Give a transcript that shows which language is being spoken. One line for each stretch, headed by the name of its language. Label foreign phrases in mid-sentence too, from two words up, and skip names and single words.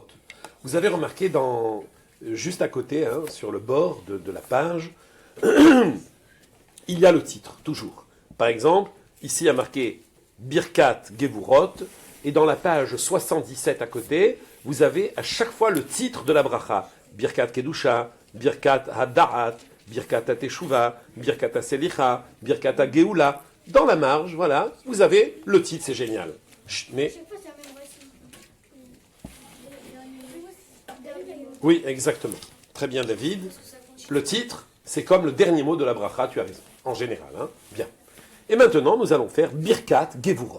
French: Vous avez remarqué juste à côté, hein, sur le bord de la page, il y a le titre, toujours. Par exemple, ici il y a marqué Birkat Gevurot, et dans la page 77 à côté, vous avez à chaque fois le titre de la bracha. Birkat Kedusha, Birkat Hada'at, Birkat HaTeshuva, Birkat HaSelicha, Birkat HaGeula. Dans la marge, voilà, vous avez le titre, c'est génial. Chut, mais... Oui, exactement. Très bien, David. Le titre, c'est comme le dernier mot de la bracha, tu as raison. En général, hein. Bien. Et maintenant, nous allons faire Birkat Gevurot.